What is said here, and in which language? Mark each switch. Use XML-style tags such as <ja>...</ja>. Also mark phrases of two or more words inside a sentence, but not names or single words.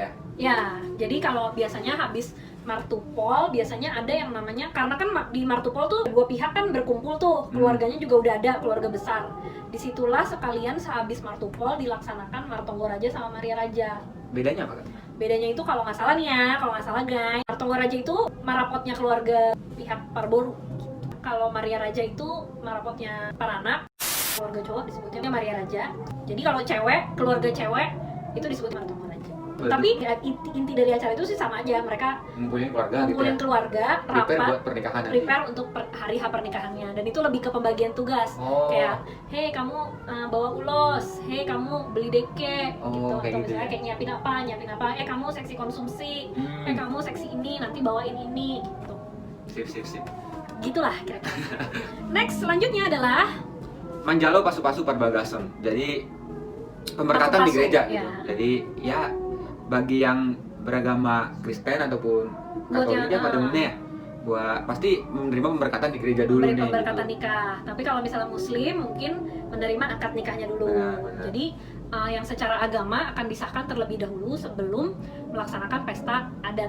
<id>Ya, jadi kalau biasanya habis martupol biasanya ada yang namanya, karena kan di martupol tuh dua pihak kan berkumpul tuh, keluarganya juga udah ada, keluarga besar. Disitulah sekalian sehabis martupol dilaksanakan Martonggo Raja sama Maria Raja. Bedanya apa, Kak? Bedanya itu kalau nggak salah nih ya, kalau nggak salah guys, Martonggo Raja itu marapotnya keluarga pihak Parboru. Kalau Maria Raja itu marapotnya Paranak, keluarga cowok disebutnya Maria Raja. Jadi kalau cewek, keluarga cewek itu disebut Martonggo Raja. Betul. Tapi ya, inti dari acara itu sih sama aja, mereka Ngumpulin keluarga ngumpulin gitu ya? keluarga, Prepare rapat, buat pernikahan nanti? prepare untuk hari H pernikahannya. Dan itu lebih ke pembagian tugas. Oh. Kayak, hei kamu bawa ulos, hei kamu beli deke, Oh, gitu. kayak Atau gitu misalnya ya? kayak nyiapin apa, kamu seksi konsumsi, Hmm. kamu seksi ini, nanti bawain ini, gitu. Sip. Gitulah kira-kira. Next, selanjutnya adalah Manjalo Pasu-Pasu Parbagason. Jadi pemberkatan di Pasu-pasu, gereja ya. gitu. Jadi ya bagi yang beragama Kristen ataupun Buat Katolik yang, pada umumnya ya, buat pasti menerima pemberkatan di gereja dulu memberi nih. pemberkatan gitu. nikah. Tapi kalau misalnya Muslim mungkin menerima akad nikahnya dulu. Benar. Jadi yang secara agama akan disahkan terlebih dahulu sebelum melaksanakan pesta adat</id>